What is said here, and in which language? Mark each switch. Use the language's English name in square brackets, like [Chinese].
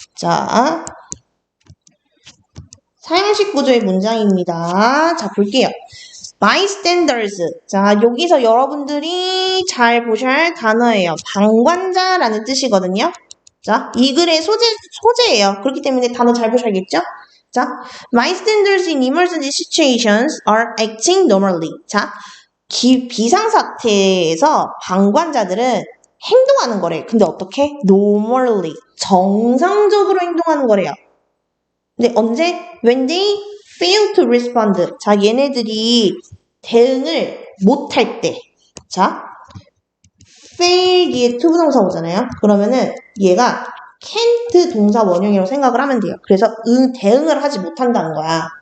[Korean] 자, 사형식 구조의 문장입니다. 자, 볼게요. bystanders. 자, 여기서 여러분들이 잘 보셔야 할 단어예요. 방관자라는 뜻이거든요. 자, 이 글의 소재예요. 그렇기 때문에 단어 잘 보셔야겠죠? [English] 자, bystanders in emergency situations are acting normally. [Korean] 자, 비상사태에서 방관자들은 행동하는 거래. 근데 어떻게? normally. 정상적으로 행동하는 거래요. 근데 언제? [English] When they fail to respond. [Korean] 자, 얘네들이 대응을 못할 때. 자, fail 뒤에 to 부동사 오잖아요. 그러면은 얘가 can't 동사 원형이라고 생각을 하면 돼요. 그래서 대응을 하지 못한다는 거야.